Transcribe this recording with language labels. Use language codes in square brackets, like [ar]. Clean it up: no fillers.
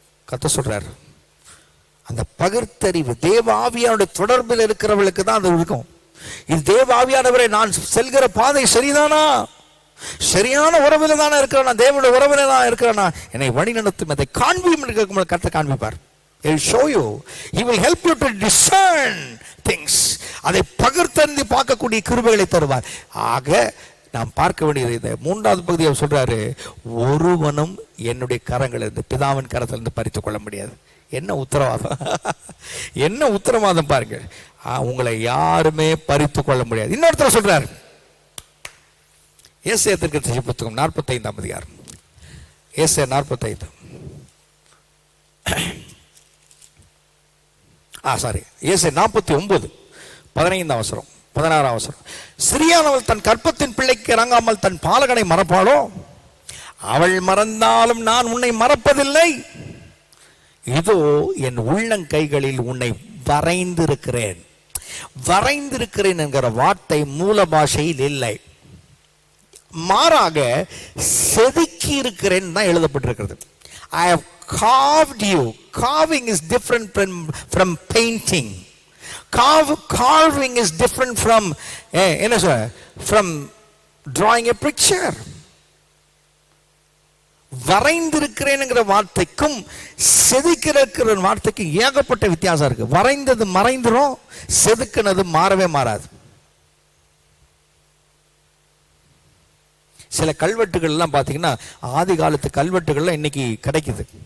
[ta] கத்த சொல்றார், அந்த பகிர்த்தறிவு தேவ ஆவியானுடைய தொடர்பில் இருக்கிறவர்களுக்கு தான் அது இருக்கும். இது தேவ ஆவியானவரை, நான் செல்கிற பாதை சரிதானா, சரியான உறவில் தானே இருக்கிறானா, தேவனுடைய உறவில தான் இருக்கிறானா, என்னை வழி நடத்தும், அதை காண்பியும் கருத்தை காண்பிப்பார். [en] He will show you, he will help you to discern things. [ta] அதை பகிர்ந்தறிந்து பார்க்கக்கூடிய கிருபைகளை தருவார். ஆக நாம் பார்க்க வேண்டியது இந்த 3வது பகுதியை சொல்றாரு, ஒருவனும் என்னுடைய கரங்களிலிருந்து, பிதாவின் கரத்திலிருந்து பறித்துக் கொள்ள முடியாது. என்ன உத்தரவாதம், என்ன உத்தரவாதம் பாருங்க. உங்களை யாருமே பறித்து கொள்ள முடியாது. இன்னொருத்தர் சொல்றாரு, ஏசாயா தீர்க்கதரிசி புத்தகம் 45 அதிகாரம், ஏசாயா 45, ஏசாயா 49 15 16 சிறியானவள் தன் கற்பத்தின் பிள்ளைக்கு இறங்காமல் தன் பாலகனை மறப்பாளோ, அவள் மறந்தாலும் நான் உன்னை மறப்பதில்லை, இதோ என் உள்ளங்கைகளில் உன்னை வரைந்திருக்கிறேன். வரைந்திருக்கிறேன் என்கிற வார்த்தை மூல பாஷையில் இல்லை, மாறாக செதுக்கி இருக்கிறேன் தான் எழுதப்பட்டிருக்கிறது. [en] I have carved you. Carving is different from painting. Carving is different from [ta] என்ன சொல்ற, [en] from drawing a picture. [ta] வரைந்திருக்கிறேன்ங்கிற வார்த்தைக்கும் செதுக்கிற வார்த்தைக்கும் ஏகப்பட்ட வித்தியாசம் இருக்கு. வரைந்தது மறைந்துரும், செதுக்கினது மாறவே மாறாது. சில கல்வெட்டுகள்லாம் பார்த்தீங்கன்னா ஆதி காலத்து கல்வெட்டுகள்லாம் இன்னைக்கு கிடைக்குது.